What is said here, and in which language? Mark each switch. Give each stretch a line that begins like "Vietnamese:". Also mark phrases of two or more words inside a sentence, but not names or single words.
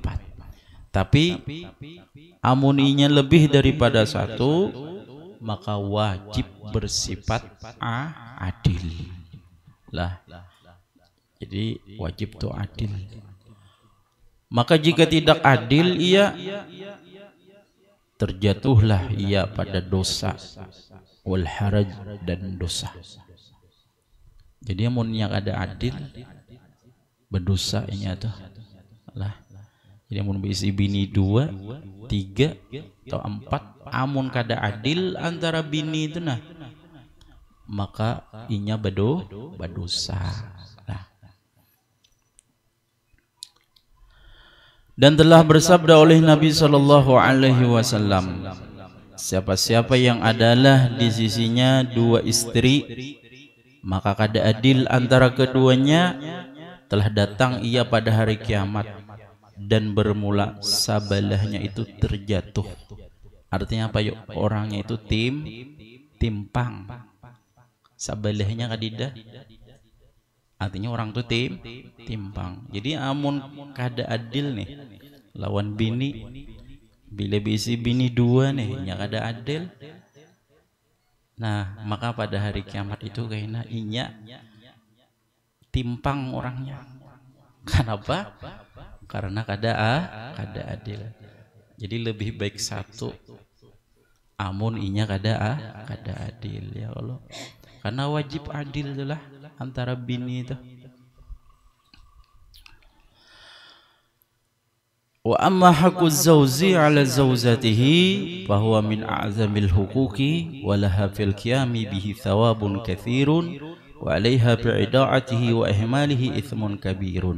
Indonesian: Tapi amuninya lebih daripada satu, maka wajib bersifat adil lah. Jadi wajib itu adil. Maka jika tidak adil ia, terjatuhlah ia pada dosa
Arabic: والحرج,
Indonesian: dan dosa.
Banjar: Jadi amunnya ada adil berdosa ini tuh lah. Jadi amun berisi bini 2, 3 atau 4, amun kada adil antara bini itu nah, maka inya berdosa.
Indonesian: Nah. Dan telah bersabda oleh Nabi
Arabic: صلى الله عليه وسلم,
Indonesian: siapa-siapa yang adalah di sisinya 2 istri, maka kada adil antara keduanya, telah datang ia pada hari kiamat dan bermula sabalahnya itu terjatuh. Artinya apa yuk? Orangnya itu timpang.
Banjar: Sabalahnya kadida.
Indonesian: Artinya orang itu timpang.
Banjar: Jadi amun kada adil nih lawan bini, bila bisi bini 2 nih nya kada adil. Nah, maka pada hari kiamat itu kayaknya inya timpang orangnya. Kenapa? Karena kada adil. Jadi lebih baik satu amun inya kada adil
Arabic: يا الله.
Banjar: Karena wajib adil itulah antara bini itu.
Arabic: وأما حق الزوج على زوجته فهو من أعظم الحقوق ولها في القيام به ثواب كثير وعليها بإضاعته وإهماله إثم كبير.